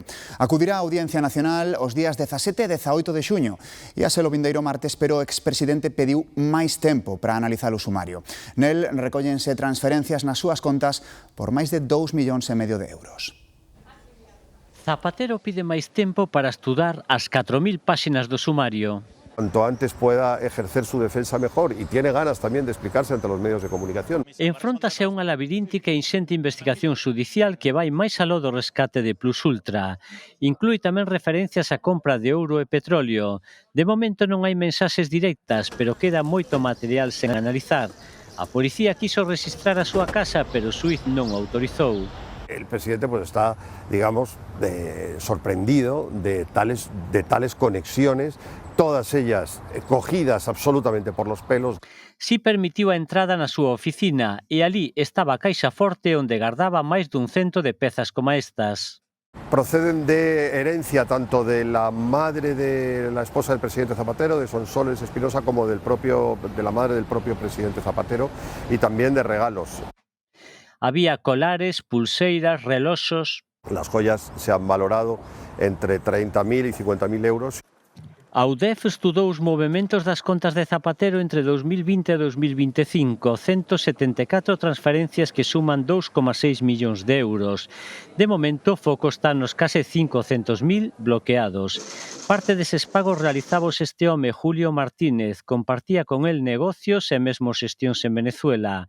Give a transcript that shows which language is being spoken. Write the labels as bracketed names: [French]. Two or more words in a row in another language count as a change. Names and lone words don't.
[Galician] Acudirá á Audiencia Nacional os días 17 e 18 de xuño. E a ser o vindeiro martes, pero o expresidente pediu máis tempo para analizar o sumario. Nel recóllense transferencias nas súas contas por máis de 2,5 millóns de euros. Zapatero pide máis tempo para estudar as 4.000 páxinas do sumario. [Spanish] Cuanto antes pueda ejercer su defensa mejor y tiene ganas también de explicarse ante los medios de comunicación. [Galician] Enfróntase a unha labiríntica e inxente investigación xudicial que vai máis aló do rescate de Plus Ultra. Inclúe tamén referencias á compra de ouro e petróleo. De momento non hai mensaxes directas, pero queda moito material sen analizar. A policía quiso registrar a súa casa, pero o xuíz non o autorizou. [Spanish] El presidente pues está, digamos, sorprendido de tales conexiones, todas ellas cogidas absolutamente por los pelos. [Galician] Si permitiu a entrada na súa oficina e ali estaba a caixa forte onde gardaba máis dun 100 de pezas como estas. [Spanish] Proceden de herencia tanto de la madre de la esposa del presidente Zapatero, de Sonsoles Espinosa, como de la madre del propio presidente Zapatero, y también de regalos. [Galician] Había colares, pulseiras, reloxos. [Spanish] Las joyas se han valorado entre 30.000 y 50.000 euros. [Galician] A UDEF estudou os movementos das contas de Zapatero entre 2020 e 2025, 174 transferencias que suman 2,6 millóns de euros. De momento, o foco está nos case 500.000 bloqueados. Parte deses pagos realizábos este home, Julio Martínez, compartía con el negocios e mesmo xestións en Venezuela.